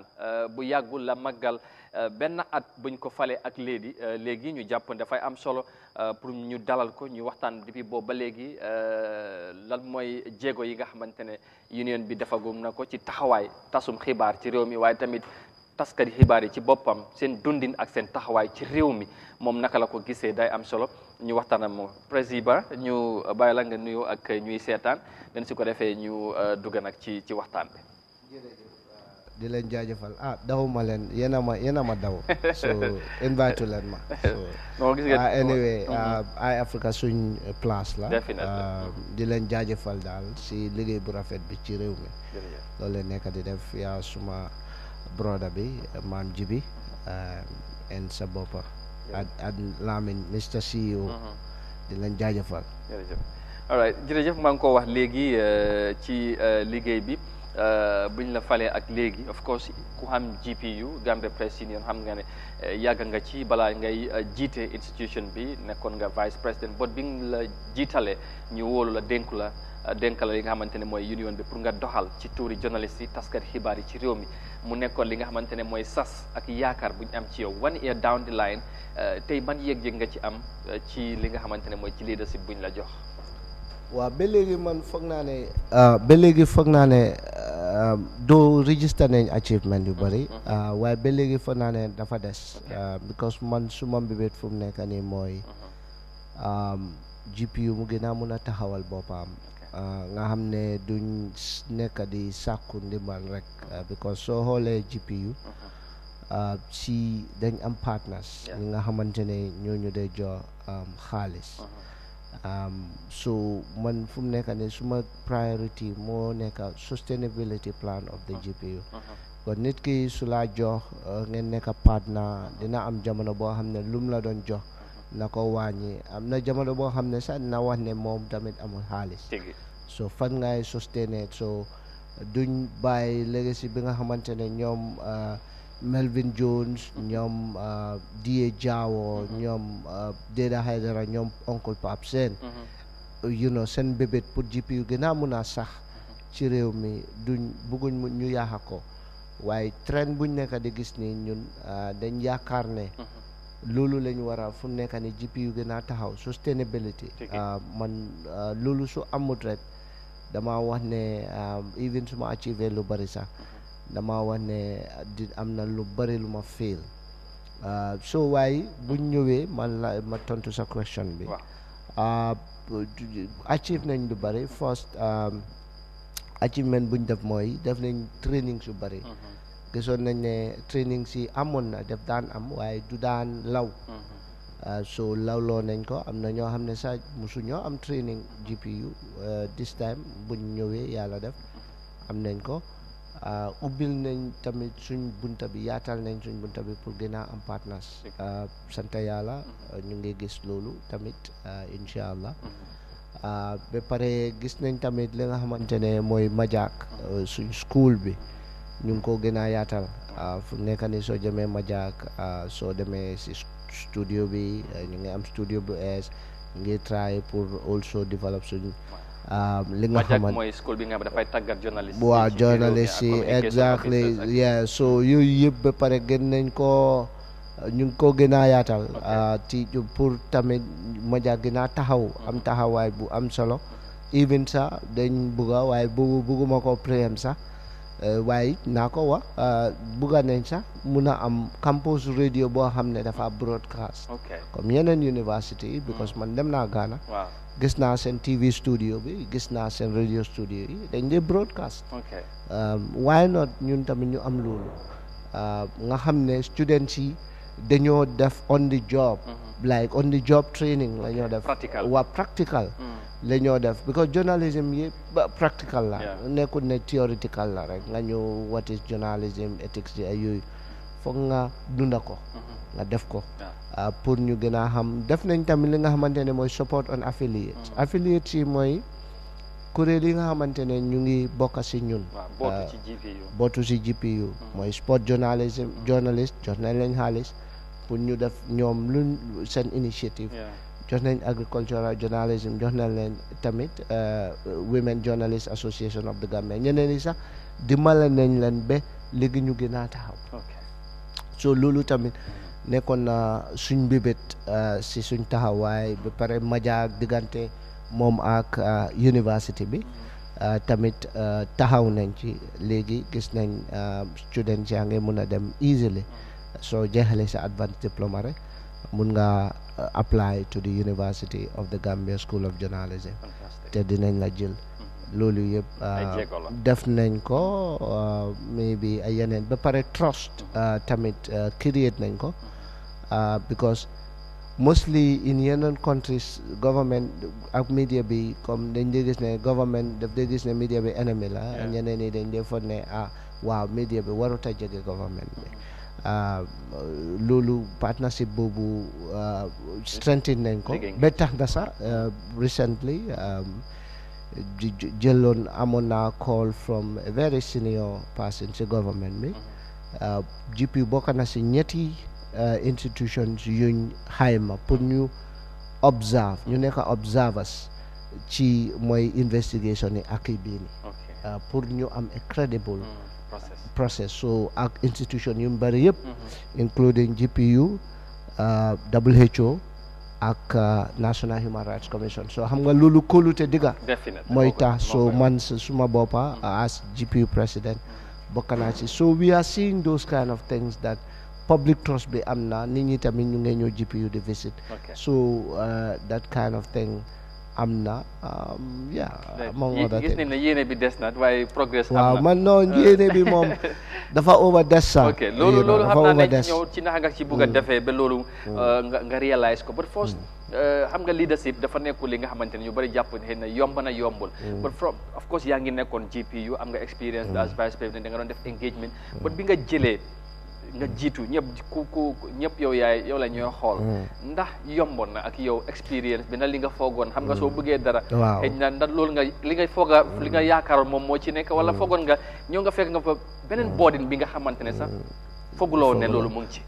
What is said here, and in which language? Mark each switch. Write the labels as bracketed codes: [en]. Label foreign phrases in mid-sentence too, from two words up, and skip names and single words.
[wo] bu yàggul la màggal benn at buñ ko fale ak léegi ñu jàpp dafay am solo pour ñu dalal ko ñu waxtaan depuis boobu ba léegi lan mooy jéego yi nga xamante ne union bi defagum na ko ci taxawaay tasum xibaar ci réew mi waaye tamit taskati xibaar yi ci boppam seen dundin ak seen taxawaay ci réew mi moom naka la ko gisee day am solo ñu waxtaan ak moom président ñu bàyyi la nga nuyu ak ñuy seetaan den si ko defee ñu dugg nag ci waxtaan bi. di leen jaajëfal dawuma leen yéen a ma daw [en] so invite [wo] leen ma [en] so anyway [wo] Eye Africa suñ place la di leen jaajëfal daal si liggéey bu rafet bi ci réew mi loolu leen nekk di def yaa suma broda bi maam Jibi en sa boppa ak Lamin Mr CEO di leen jaajëfal [en] all right [wo] jërëjëf maa ngi ko wax léegi ci liggéey bi buñ la falee ak léegi [en] of course [wo] ku xam GPU Gambia Press Union xam nga ne yàgg nga ci balaa ngay jiite institution bi nekkoon nga [fr] vice président [wo] bot bi nga la jiitale ñu wóolu la dénk la li nga xamante ne mooy union bi pour nga doxal ci tuuri journaliste yi taskat xibaar yi ci réew mi mu nekkoon li nga xamante ne mooy sas ak yaakaar buñ am ci yow [en] 1 year down the line [wo] tey ban yëg-yëg nga ci am ci li nga xamante ne mooy ci leadership buñ la jox. waaw ba léegi man foog naa ne doo register nañ achievement yu bëri waaye ba léegi foog naa ne dafa des because man suma mbébét fu mu nekk nii mooy GPU mu gën a mun a taxawal boppam nga xam ne duñ nekk di sàkku ndimbal rek because soo xoolee GPU si dañ am partners ñi nga xamante ne ñooñu day jox xaalis so man fu mu nekk ne suma priority moo nekk [en] sustainability plan of the GPU [wo] kon nit ki su laa jox ngeen nekk partner dina am jamono boo xam ne lum la doon jox na ko wàññi am na jamono boo xam ne sax dina wax ne moom tamit amul xaalis so fan ngay sustain so duñ bàyyi legacy bi nga xamante ne ñoom Melvin Jones ñoom D.A. Jawo ñoom Deda Haidara ñoom Uncle Pape Sène [en] you know [wo] seen bébét pour GPU gën a mun a sax ci réew mi duñ bëgguñ ñu yaaxa ko waaye trend buñ nekk di gis ni ñun dañ yaakaar ne loolu lañ war a fu nekk ni GPU gën a taxaw sustainability man loolu su amut rek dama wax ne even su ma achieve lu bari sax dama wax ne am na lu bari lu ma fail so waaye buñ ñëwee man la ma tontu sa question bi achieve nañ lu bari [en] first achievement [wo] buñ def mooy def nañ training su bari gisoon nañ ne training si amoon na def daan am waaye du daan law so lawloo nañ ko am na ñoo xam ne sax musu ñoo am training GPU [en] this time [wo] buñ ñëwee yàlla def am nañ ko ubbil nañ tamit suñ bunta bi yaatal nañ suñ bunta bi pour gën a am partners sant yàlla ñu ngi gis loolu tamit [ar] incha allah [wo] ba pare gis nañ tamit li nga xamante ne mooy Majak suñ school bi ñu ngi ko gën a yaatal fu nekk ni soo demee Majak soo demee si studio bi ñu ngi am studio bu es ñu ngi try pour [en] also develop [wo] suñ li nga xamante mooy school bi nga xam dafay tàggat journaliste waaw journaliste yi [en] exactly yeah so [wo] yooyu yëpp ba pare gën nañ ko ñu ngi ko gën a yaatal ci pour tamit Majak gën a taxaw am taxawaay bu am solo even sax dañ bugga waaye bugguma ko préem sax waaye naa ko wax bugga nañ sax mun a am [en] campus radio [wo] boo xam ne dafa broadcast comme yeneen university yi because man dem naa Ghana gis naa seen [en] TV studio [wo] bi gis naa seen [en] radio studio [wo] yi dañ dee broadcast [en] why not [wo] ñun tamit ñu am loolu nga xam ne students yi dañoo def [en] on the job like on the job [wo] training la ñoo def waa practical la ñoo def because journalism yi practical la nekkul ne theoretical la rek nga ñëw [en] what is journalism ethics [wo] yi ay yooyu foog nga dunda ko nga def ko pour ñu gën a xam def nañ tamit li nga xamante ne mooy [en] support on affiliates affiliates [wo] yi mooy kuréel yi nga xamante ne ñu ngi bokk si ñun bootu si GPU mooy [en] sport journalism journalist [wo] jox nañ leen xaalis pour ñu def ñoom luñ seen initiative jox nañ [en] agricultural journalism [wo] jox nañ leen tamit Women Journalists Association of the Gambia ñeneen ñi sax dimbale nañ leen ba léegi ñu gën a taxaw so loolu tamit nekkoon na suñ bébét si suñ taxawaay ba pare Majak diggante moom ak university bi tamit taxaw nañ ci léegi gis nañ students yaa ngi mun a dem easily soo jeexalee sa [en] advanced diploma [wo] rek mun nga [en] apply to the University of the [wo] Gambia School of Journalism te dinañ la jël loolu yëpp def nañ ko maybe ay yeneen ba pare trust tamit create nañ ko because [en] mostly in [wo] yeneen countries government ak media bi comme dañ dee gis ne government daf dee gis ne media bi ennemi la ñeneen ñi dañ dee foog ne waaw media bi warut a jege government bi loolu partnership boobu strengthen nañ ko ba tax na sax recently jëloon amoon naa [en] call from a very senior person [wo] ci government bi GPU bokk na si ñetti institutions yuñ xayma pour ñu observe ñu nekk observers ci mooy investigation yi ak bii ni pour ñu am [en] a credible [wo] process so ak institution yu bari yëpp including GPU WHO ak National Human Rights Commission so xam nga loolu kóolute digga mooy tax so man suma boppa [en] as GPU president [wo] bokk naa ci [en] so we are seeing those kind of things that public trust [wo] bi am na nit ñi tamit ñu ngi ñëw GPU di visit [en] so that kind of thing [wo] am na [en] among other things [wo] gis nañ ne yéene bi des na waaye progress waaw man non yéene bi moom dafa over des sax loolu xam naa ne ñëw ci naka nga ci bugg a defee ba loolu nga réalise ko [en] but first [wo] xam nga leadership dafa nekkul li nga xamante ne ñu bëri jàpp xëy na yomb na yombul but [en] of course [wo] yaa ngi nekkoon GPU am nga [en] experience as [fr] vice président [wo] da nga doon def engagement but bi nga jëlee nga jiitu ñëpp yow la ñuy xool ndax yomboon na ak yow expérience bi na li nga foogoon xam nga soo bëggee dara xëy na ndax loolu nga li nga yaakaaroon moom moo ci nekk wala foogoon nga ñëw nga fekk nga fa beneen boodin bi nga xamante ne sax fooguloo ne loolu mu ngi ci